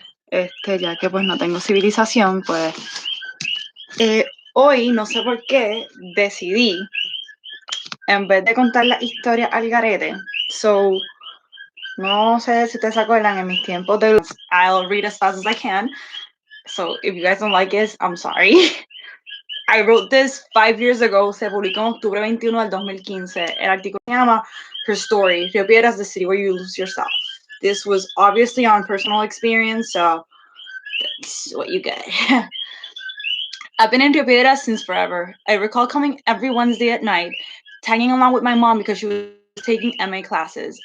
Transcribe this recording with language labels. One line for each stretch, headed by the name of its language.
Spanish: Ya que pues no tengo civilización, pues hoy no sé por qué decidí, en vez de contar la historia al garete, no sé si ustedes se acuerdan en mis tiempos de
English: I'll read as fast as I can. So if you guys don't like it, I'm sorry. I wrote this 5 years ago.
Spanish: Se publicó en octubre 21 del 2015. El artículo se llama Her Story, Rio Piedras,
English: the city where you lose yourself. This was obviously on personal experience, so that's what you get. I've been in Rio Piedras since forever. I recall coming every Wednesday at night, tagging along with my mom because she was taking MA classes.